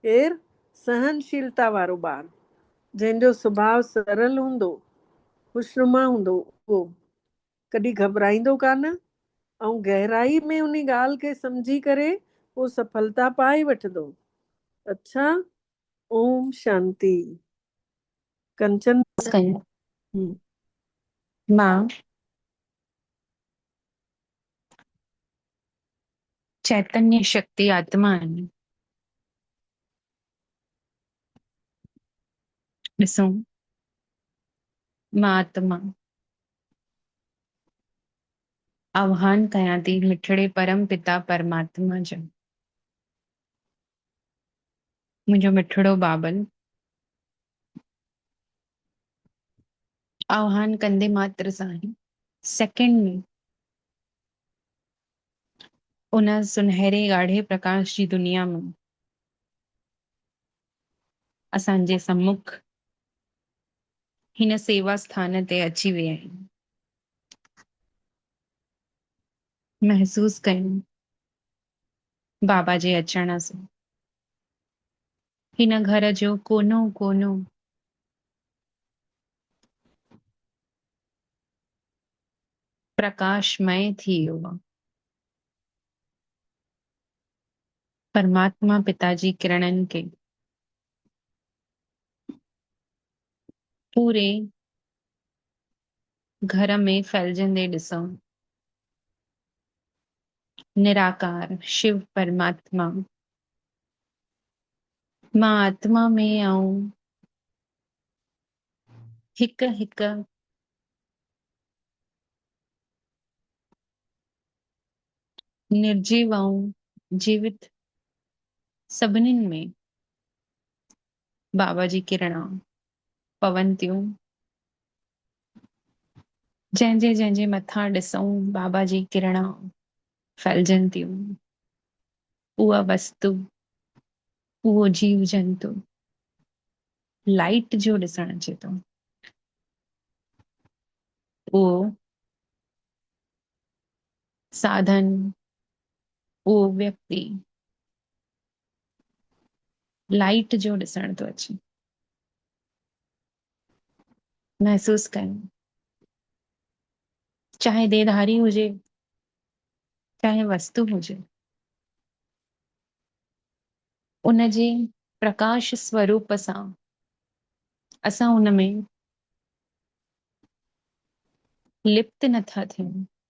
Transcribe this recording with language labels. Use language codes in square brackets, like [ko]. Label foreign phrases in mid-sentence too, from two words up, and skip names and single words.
[sd] केरु? सहनशीलता वारो ॿारु, जंहिंजो सुभाउ सरल हूंदो, खुशनुमा हूंदो, उहो कॾहिं घबराईंदो कान ऐं गहराई में उन ॻाल्हि खे सम्झी करे उहो सफलता पाए वठंदो। अच्छा, ओम शांति। कंचन। कयूं। हम्म, मां चैतन्य शक्ति आत्मा आहियां। ॾिसो, मां आत्मा आह्वान कयां थी मिठड़े परम पिता परमात्मा जो। मुंहिंजो मिठड़ो बाबल आह्वान कंदे मात्र सां ही सेकंड में उन सुनहरे ॻाढ़े प्रकाश जी दुनिया में असांजे सम्मुख हिन सेवा स्थान ते अची विया आहिनि। महसूस कयूं बाबा जे अचण सां हिन घर जो कोनो कोनो प्रकाशमय थी वियो आहे। परमात्मा पिताजी किरणनि खे पूरे घर में फैलजंदे ॾिसूं। निराकार शिव परमात्मा मां आत्मा में ऐं हिक हिक निर्जीव ऐं जीवित सभिनीनि में बाबा जी किरणा पवन थियूं। जंहिंजे जंहिंजे मथां ॾिसूं बाबा जी किरणा फैलजनि थियूं। उहा वस्तु, उहो जीव जंतु लाइट जो ॾिसण अचे थो। उहो साधन, उहो व्यक्ति लाइट जो ॾिसण थो अचे। महसूस कयूं, चाहे देहधारी हुजे, चाहे वस्तु हुजे, उन जे प्रकाश स्वरूप सां असां उन में लिप्त नथा थियूं।